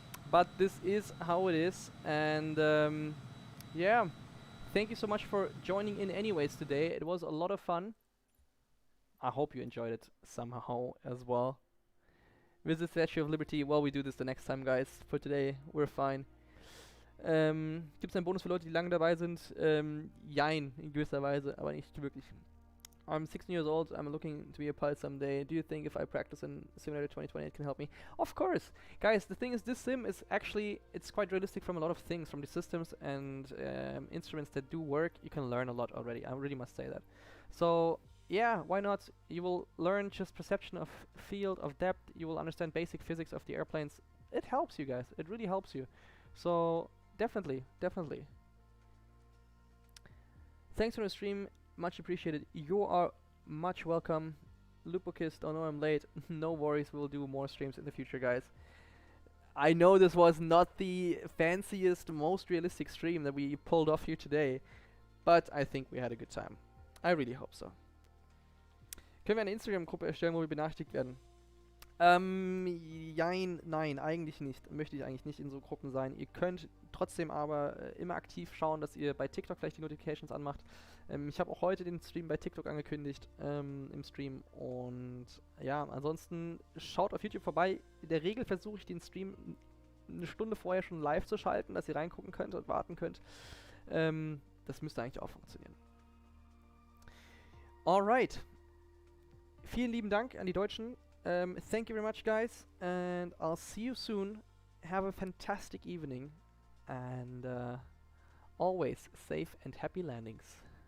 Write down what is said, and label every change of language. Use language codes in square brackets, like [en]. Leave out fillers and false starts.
[en] But this is how it is, and yeah. Thank you so much for joining in anyways today. It was a lot of fun. I hope you enjoyed it somehow as well. Visit Statue of Liberty. Well, we do this the next time, guys. For today, we're fine. [de] Gibt es einen Bonus für Leute, die lange dabei sind? Jein, in gewisser Weise, aber nicht wirklich. [en] I'm 16 years old. I'm looking to be a pilot someday. Do you think if I practice in Simulator 2020 it can help me? Of course! Guys, the thing is, this sim is actually, it's quite realistic from a lot of things, from the systems and instruments that do work. You can learn a lot already. I really must say that. So, yeah, why not? You will learn just perception of field, of depth. You will understand basic physics of the airplanes. It helps you guys. It really helps you. So, definitely, definitely. Thanks for the stream. Much appreciated. You are much welcome. Lupokist, oh no, I'm late. No worries, we'll do more streams in the future, guys. I know this was not the fanciest, most realistic stream that we pulled off here today, but I think we had a good time. I really hope so. [de] Können wir eine Instagram-Gruppe erstellen, wo wir benachrichtigt werden? Jein, nein, eigentlich nicht. Möchte ich eigentlich nicht in so Gruppen sein. Ihr könnt trotzdem aber immer aktiv schauen, dass ihr bei TikTok vielleicht die Notifications anmacht. Ich habe auch heute den Stream bei TikTok angekündigt, im Stream. Und ja, ansonsten schaut auf YouTube vorbei. In der Regel versuche ich den Stream eine Stunde vorher schon live zu schalten, dass ihr reingucken könnt und warten könnt. Das müsste eigentlich auch funktionieren. Alright. Vielen lieben Dank an die Deutschen. [en] Thank you very much, guys, and I'll see you soon. Have a fantastic evening, and always safe and happy landings.